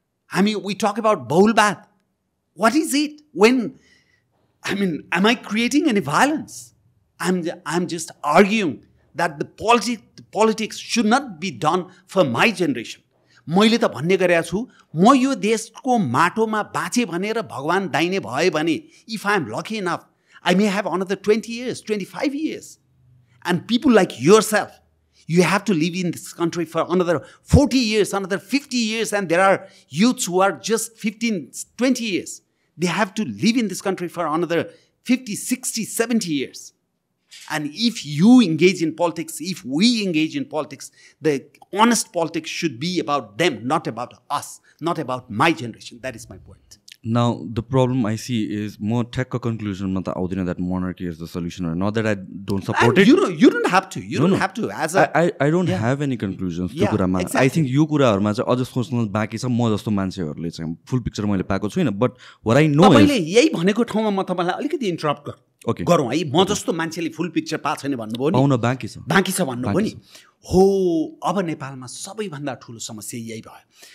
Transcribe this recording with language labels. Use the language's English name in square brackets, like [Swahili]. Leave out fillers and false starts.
[English] I mean, we talk about Bahulbad. What is it? Am I creating any violence? I'm just arguing that the politics should not be done for my generation. [Nepali] मैले त भन्ने गरेको छु, म यो देशको माटोमा बाँचे भनेर भगवान दाइने भए भने, [English] if I am lucky enough, [Nepali] I may have another 20 years, 25 years. [English] And people like yourself, you have to live in this country for another 40 years, another 50 years, and there are youths who are just 15, 20 years. They have to live in this country for another 50, 60, 70 years. And if you engage in politics, if we engage in politics, the honest politics should be about them, not about us, not about my generation. That is my point. Now, the problem I see is more tech conclusion that monarchy is the solution, or not that I don't support it. You don't have to. You don't have to. As I don't have any conclusions. Yeah, exactly. I think you [Nepali] कुराहरुमा चाहिँ अझ सोच्न बाँकी छ. म जस्तो मान्छेहरुले चाहिँ फुल picture मैले पाएको छैन. [English] But what I know is [Nepali] यही भनेको ठाउँमा म तपाईलाई अलिकति इन्टरप्ट गरौँ है. म जस्तो मान्छेले फुल पिक्चर पाएको छैन भन्नुभयो नि. आउन बाँकी छ भन्नुभयो नि. हो, अब नेपालमा सबैभन्दा ठुलो समस्या यही भयो.